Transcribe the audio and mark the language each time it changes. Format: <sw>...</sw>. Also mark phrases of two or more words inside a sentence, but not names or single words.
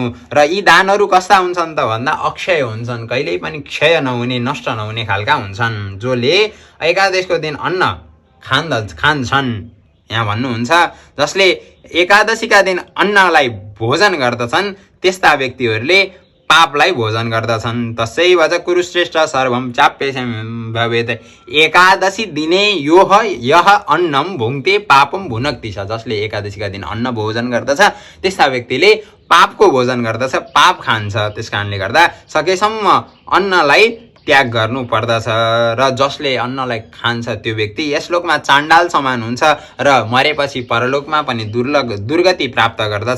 <ne>र यी दानहरू कस्ता हुन्छन् त भन्दा अक्षय हुन्छन्, कहिल्यै पनि क्षय नहुने, नष्ट नहुने खालका हुन्छन्। जसले एकादशीको दिन अन्न खान्छन्, यहाँ भन्नुहुन्छ जसले एकादशीका दिन अन्नलाई भोजन गर्दछन् त्यस्ता व्यक्तिहरूले पापलाई भोजन गर्दछन्।</ne> <sa>तस्यैव च कुरुश्रेष्ठ सर्वं चाप्येषं भवेत्। एकादशी दिने यह अन्नम भुङ्क्ते पापम भुनक्ति छ।</sa> <ne>जसले एकादशीका दिन अन्न भोजन गर्दछ त्यस्ता व्यक्तिले पापको भोजन गर्दछ, पाप खान्छ। त्यस कारणले गर्दा सकेसम्म अन्नलाई त्याग गर्नु पर्दछ र जसले अन्नलाई खान्छ त्यो व्यक्ति यस लोकमा चाण्डाल समान हुन्छ र मरेपछि परलोकमा पनि दुर्गति प्राप्त गर्दछ।</ne>